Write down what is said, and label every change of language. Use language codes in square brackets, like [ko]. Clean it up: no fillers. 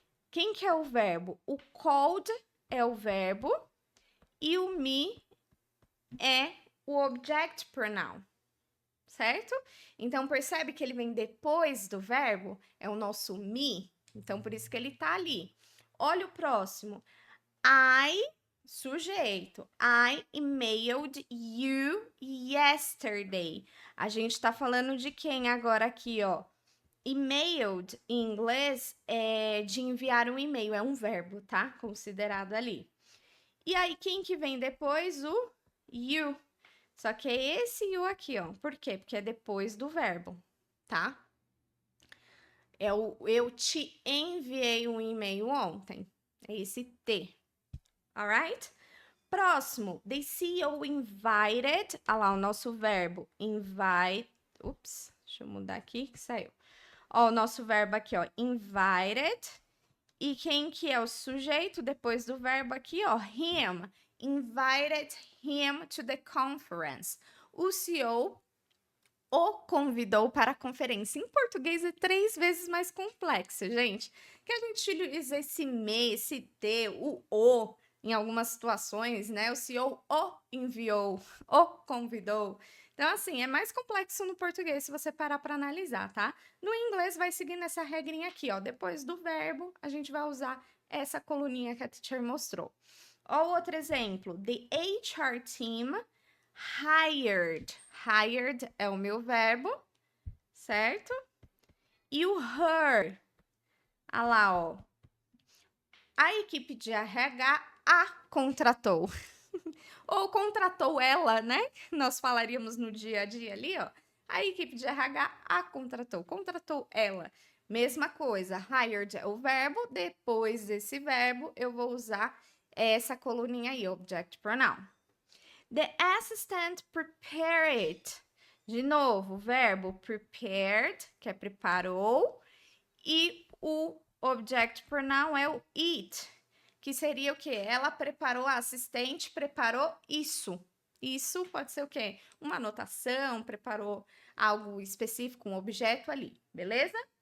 [pt] Quem que é o verbo? O called é o verbo e o me é o object pronoun, certo? Então, percebe que ele vem depois do verbo? É o nosso me. Então, por isso que ele tá ali. Olha o próximo. I, sujeito. [en] I emailed you yesterday. [pt] A gente tá falando de quem agora aqui, ó? Emailed, em inglês, é de enviar um e-mail. É um verbo, tá? Considerado ali. E aí, quem que vem depois? O you. Só que é esse you aqui, ó. Por quê? Porque é depois do verbo, tá? É o eu te enviei um e-mail ontem. É esse te. Alright? Próximo. [en] The CEO invited. [pt] Olha lá o nosso verbo. Invite. Ups, deixa eu mudar aqui que saiu. Ó, o nosso verbo aqui, ó. Invited. E quem que é o sujeito depois do verbo aqui, ó? [en] Him. Invited him to the conference. [pt] O CEO o convidou para a conferência. Em português é 3 vezes mais complexo, gente. Que a gente utiliza esse me, esse te, o em algumas situações, né? O CEO o enviou, o convidou. Então, assim, é mais complexo no português se você parar para analisar, tá? No inglês vai seguindo essa regrinha aqui, ó. Depois do verbo, a gente vai usar essa coluninha que a teacher mostrou. Ó, outro exemplo. [en] The HR team hired. [pt] Hired é o meu verbo, certo? E o her, olha lá, ó. A equipe de RH a contratou. Ou contratou ela, né? Nós falaríamos no dia a dia ali, ó. A equipe de RH a contratou ela. Mesma coisa, hired é o verbo, depois desse verbo eu vou usar essa coluninha aí, object pronoun. [en] The assistant prepared. [pt] De novo, o verbo prepared, que é preparou, e o object pronoun é o it, que seria o quê? Ela preparou, a assistente preparou isso. Isso pode ser o quê? Uma anotação, preparou algo específico, um objeto ali, beleza?